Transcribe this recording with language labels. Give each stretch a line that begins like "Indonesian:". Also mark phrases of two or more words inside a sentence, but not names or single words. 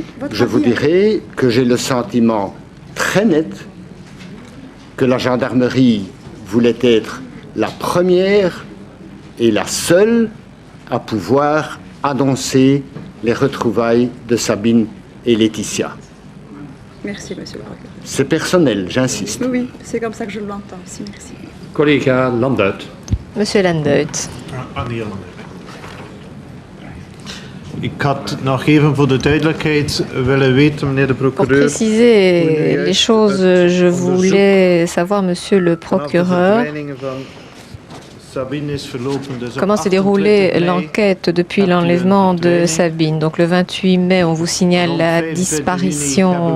French: je vous dirais que j'ai le sentiment très net que la gendarmerie voulait être la première et la seule à pouvoir annoncer les retrouvailles de Sabine et Laetitia. Merci, monsieur le procureur. C'est personnel, j'insiste. Oui, c'est comme ça que je l'entends aussi, merci.
Dutch: Collega Landuit.
French: Monsieur Landuit.
Dutch: Ik had nog even voor de duidelijkheid willen weten, meneer de
French: Pour
Dutch: procureur.
French: préciser les choses, je voulais savoir, monsieur le procureur, comment s'est déroulée l'enquête depuis l'enlèvement de Sabine. Donc le 28 mai, on vous signale la disparition.